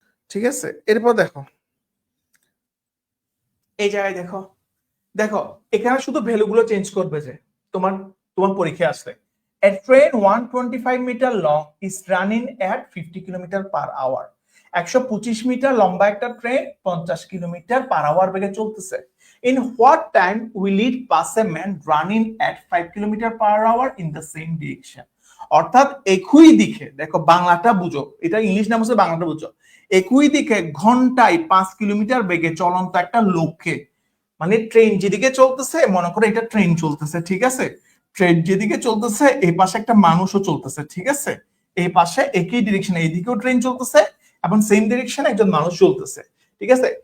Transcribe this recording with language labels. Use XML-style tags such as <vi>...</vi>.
<bn>ঠিক আছে, এরপর দেখো এই জায়গায় দেখো, দেখো এখানে শুধু ভ্যালুগুলো চেঞ্জ করবে যে তোমার তোমার পরীক্ষা আসলে</bn> <en>a train 125 meter long is running at 50 km/h।</en> <bn>125 metre লম্বা একটা ট্রেন 50 km/h বেগে চলতেছে।</bn> <en>In what time will it pass a man running at 5 km/h in the same direction?</en> <bn>অর্থাৎ একই দিকে, দেখো বাংলাটা বুঝো, এটা ইংলিশ নাম হচ্ছে, বাংলাটা বুঝো। একই দিকে ঘন্টায় 5 কিলোমিটার বেগে চলন্ত একটা লোককে, মানে ট্রেন যেদিকে চলতেছে, মনে করো এটা ট্রেন চলতেছে, ঠিক আছে, ট্রেন যেদিকে চলতেছে এই পাশে একটা মানুষও চলতেছে, ঠিক আছে, এই পাশে একই ডিরেকশনে এইদিকেও ট্রেন চলতেছে এবং সেম ডিরেকশনে একজন মানুষ চলতেছে। ঠিক আছে?</bn>